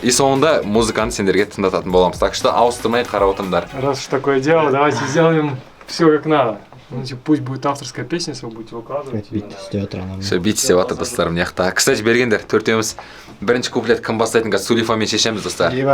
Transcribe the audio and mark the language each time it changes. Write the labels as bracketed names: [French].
[Kazakh] И соңында музыканы сендерге тыңдататын боламыз. [Russian] Так что [Kazakh] ауыстырмай қарап отырыңдар. [Russian] Раз уж такое дело, давайте сделаем все как надо. Значит, пусть будет авторская песня, если вы будете выкладывать. Все, [Kazakh] бит істеп жатыр достар мынаяқта. [Russian] Кстати, [Kazakh] бергендер, төртеуміз бірінші куплет кім бастайтын қазір Сулифамен шешеміз достар.